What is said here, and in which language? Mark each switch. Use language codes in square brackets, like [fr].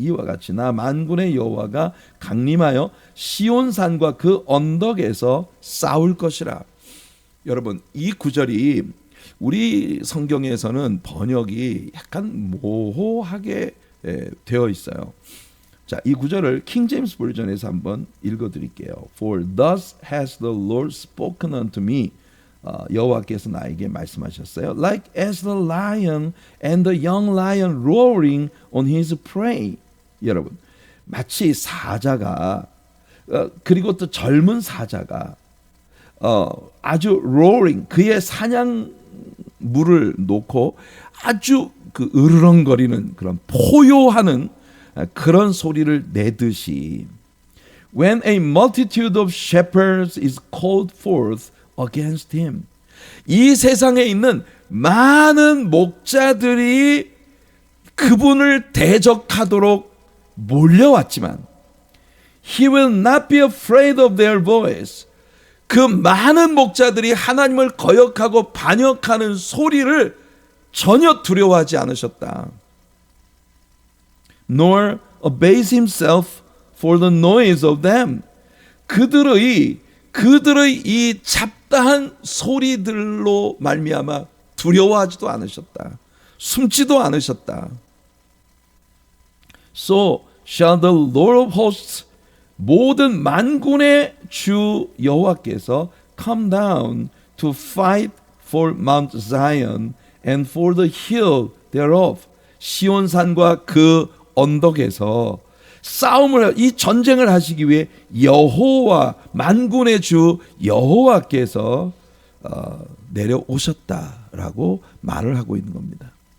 [ko] 이와 같이 나 만군의 여호와가 강림하여 시온산과 그 언덕에서 싸울 것이라. 여러분, 이 구절이 우리 성경에서는 번역이 약간 모호하게 되어 있어요. 자, 이 구절을 킹 제임스 버전에서 한번 읽어드릴게요. [en] For thus has the Lord spoken unto me. [ko] 여호와께서 나에게 말씀하셨어요. [en] Like as the lion and the young lion roaring on his prey. [ko] 여러분, 마치 사자가 그리고 또 젊은 사자가 아주 roaring, 그의 사냥물을 놓고 아주 그 으르렁거리는 그런 포효하는 그런 소리를 내듯이 [en] when a multitude of shepherds is called forth against him. [ko] 이 세상에 있는 많은 목자들이 그분을 대적하도록 몰려왔지만 [en] he will not be afraid of their voice. [ko] 그 많은 목자들이 하나님을 거역하고 반역하는 소리를 전혀 두려워하지 않으셨다. [en] Nor abase himself for the noise of them. [ko] 그들의 이 잡다한 소리들로 말미암아 두려워하지도 않으셨다. 숨지도 않으셨다. [en] So shall the Lord of hosts, [ko] 모든 만군의 주 여호와께서 [en] come down to fight for Mount Zion and for the hill thereof. [ko] 시온산과 그 언덕에서 이 전쟁을 하시기 위해 여호와, 만군의 주 여호와께서 내려오셨다라고 말을 하고 있는 겁니다.